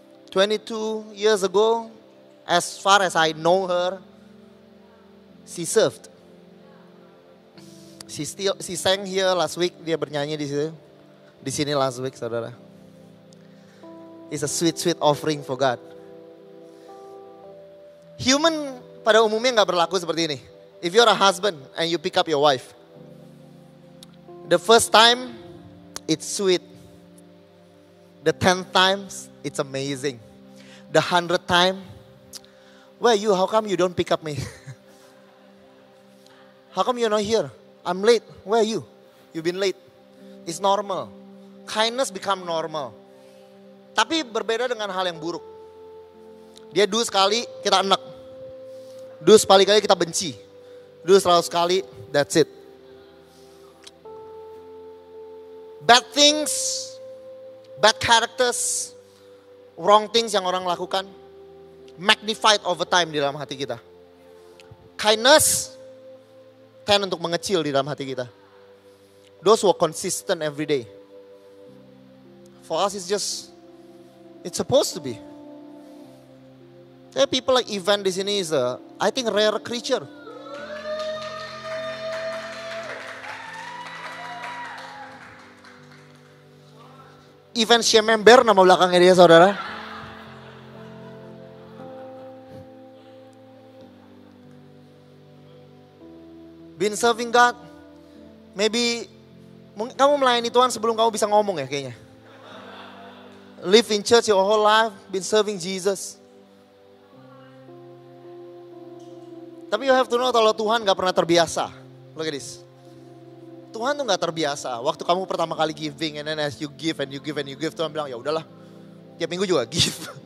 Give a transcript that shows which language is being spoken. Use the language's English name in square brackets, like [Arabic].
[English] 22 years ago, as far as I know her, she served. She sang here last week, [Indonesian] dia bernyanyi di sini [English] last week, saudara. It's a sweet offering for God. [Indonesian] Human pada umumnya nggak berlaku seperti ini. [English] If you're a husband and you pick up your wife, the first time it's sweet. The 10th times it's amazing. The 100th time, where are you? How come you don't pick up me? How come you're not here? I'm late. Where are you? You've been late. It's normal. Kindness become normal. [Indonesian] Tapi berbeda dengan hal yang buruk. Dia do sekali, kita enek. Do sekali-kali kita benci. [English] Do 100 kali, that's it. Bad things, bad characters, wrong things [Indonesian] yang orang lakukan, [English] magnified over time [Indonesian] di dalam hati kita. Kindness, tend untuk mengecil di dalam hati kita. [English] Those who are consistent every day. For us it's supposed to be. There are people like Ivan [Indonesian] di sini [English] is I think rare creature. [Indonesian] Ivan Shemember nama belakangnya dia, saudara. [English] Been serving God. [Indonesian] Maybe kamu melayani Tuhan sebelum kamu bisa ngomong ya kayaknya. [English] Live in church your whole life, been serving Jesus. [Indonesian] Tapi [English] you have to know [Indonesian] kalau Tuhan gak pernah terbiasa. [English] Look at this. [Indonesian] Tuhan tuh gak terbiasa. Waktu kamu pertama kali giving [English] and then as you give [Indonesian] and you give and you give, Tuhan bilang ya udahlah. Tiap minggu juga give.